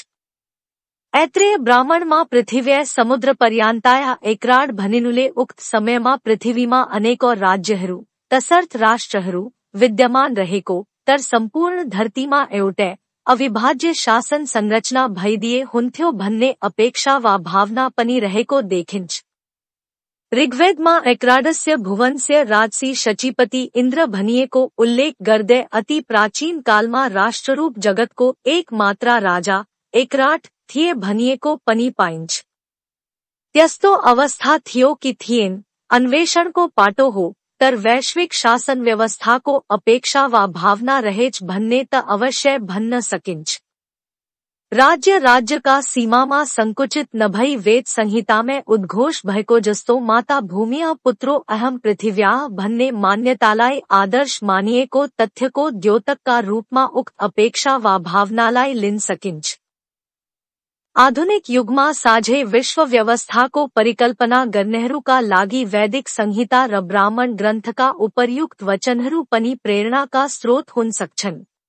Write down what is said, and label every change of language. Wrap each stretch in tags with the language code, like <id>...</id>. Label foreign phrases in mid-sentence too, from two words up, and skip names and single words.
<ne>ऐत्रेय ब्राह्मणमा</ne> <sa>पृथिव्य समुद्र पर्यान्ताया एकराड</sa> <ne>भनिनुले उक्त समयमा पृथ्वीमा अनेकौं राज्यहरू तसर्थ राष्ट्रहरू विद्यमान रहेको तर सम्पूर्ण धरतीमा एउटै अविभाज्य शासन संरचना भइदिए हुन्थ्यो भन्ने अपेक्षा वा भावना पनि रहेको देखिन्छ। ऋग्वेदमा</ne> <sa>एकराडस्य भुवनस्य राजसी शचीपति इन्द्र</sa> <ne>भनिएको उल्लेख गर्दै अति प्राचीन कालमा राष्ट्ररूप जगतको एक मात्रा राजा एकराट थिए भनिएको पनि पाइन्छ। त्यस्तो अवस्था थियो कि थिएन अन्वेषणको पाटो हो तर वैश्विक शासन व्यवस्थाको अपेक्षा वा भावना रहेछ भन्ने त अवश्य भन्न सकिन्छ। राज्यका सीमामा संकुचित नभई वेद संहितामै उद्घोष भएको जस्तो</ne> <sa>माता भूमिया पुत्रो अहम पृथिव्या</sa> <ne>भन्ने मान्यतालाई आदर्श मानिएको तथ्यको द्योतकका रूपमा उक्त अपेक्षा वा भावनालाई लिन सकिन्छ। आधुनिक युगमा साझै विश्व व्यवस्थाको परिकल्पना गर्नेहरूका लागि वैदिक संहिता र ब्राह्मण ग्रन्थका उपर्युक्त वचनहरू पनि प्रेरणाका स्रोत हुन सक्छन्।</ne>